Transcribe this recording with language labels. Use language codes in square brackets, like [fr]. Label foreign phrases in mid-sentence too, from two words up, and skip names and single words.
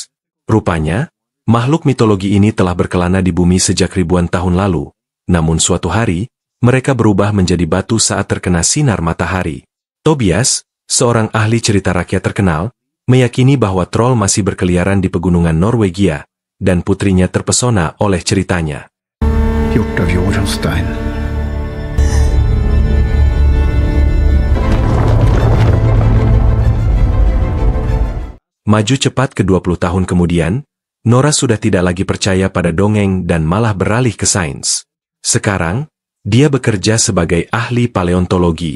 [id] Rupanya, makhluk mitologi ini telah berkelana di bumi sejak ribuan tahun lalu. Namun suatu hari, mereka berubah menjadi batu saat terkena sinar matahari. Tobias, seorang ahli cerita rakyat terkenal, meyakini bahwa troll masih berkeliaran di pegunungan Norwegia, dan putrinya terpesona oleh ceritanya. [no] Gjort av Jorunstein. [id] Maju cepat ke 20 tahun kemudian, Nora sudah tidak lagi percaya pada dongeng dan malah beralih ke sains. Sekarang, dia bekerja sebagai ahli paleontologi.